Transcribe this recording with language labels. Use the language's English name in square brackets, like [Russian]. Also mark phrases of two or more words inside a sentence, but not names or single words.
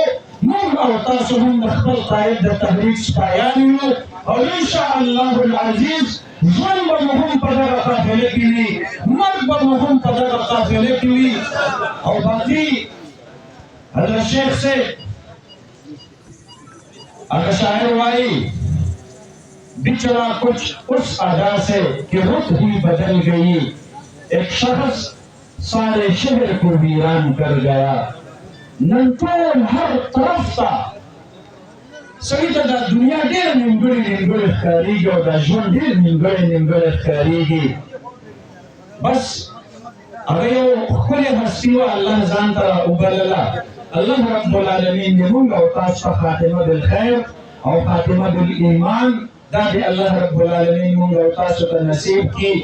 [Pashto] مونږ او تاسو هم د خپل قائد د تحریک سپایان یو او [Arabic] انشاءالله العزیز [Pashto] ژوند به مو هم په دغه قافله کې وي، مرګ به مو هم په دغه قافله کې وي. او باقي حضرت شیخ صاحب هغه شاعر وایي [Urdu] بچھڑا کچھ اس ادا سے کہ رت ہی بدل گئی، ایک شخص سارے شہر کو ویران کر گیا. [Pashto] नन ټول هر طرف ته سړي ته دا دنیا ډېر نیمګړې ښکارېږي او دا ژوند ډېر نیمګړی ښکارېږي. بس هغه یو ښکلې هستي وه، الله ځان ته وبلله. [Arabic] الله رب العالمین [Pashto] دې مونږ او تاسو ته [Arabic] خاتمه بالخیر [Pashto] او [Arabic] خاتمه بالایمان [Pashto] دا دې [Arabic] الله رب العالمین [Pashto] مونږ او تاسو ته نصیب کړي.